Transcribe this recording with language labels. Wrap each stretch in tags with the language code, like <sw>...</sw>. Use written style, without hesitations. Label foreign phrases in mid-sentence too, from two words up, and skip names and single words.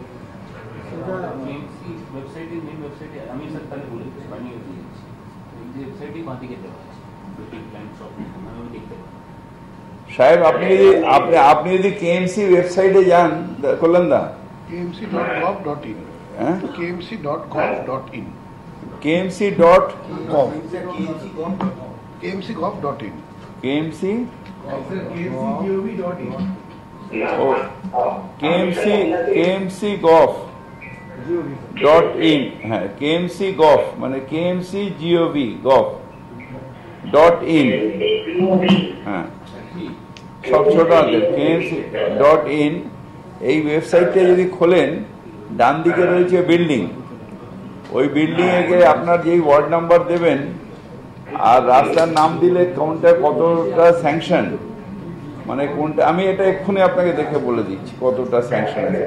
<bn>সাহেব, আপনি যদি কেএমসি ওয়েবসাইটে যান, কল্যাণদা, kmc.gov.in, হ্যাঁ, kmc.gov.in, kmc.gov, kmc.gov.in, kmc, kmc.gov.in, হ্যাঁ, kmc.gov মানে kmc.gov.in, হ্যাঁ, সব ছোট আগে kmc.in। এই ওয়েবসাইটটা যদি খোলেন, ডান দিকে রয়েছে বিল্ডিং, ওই বিল্ডিং এ গিয়ে আপনার যেই ওয়ার্ড নাম্বার দেবেন আর রাস্তার নাম দিলে কোনটা কতটা স্যাংশন, মানে কোনটা, আমি এটা এক্ষুনি আপনাকে দেখে বলে দিচ্ছি কতটা স্যাংশন আছে।</bn>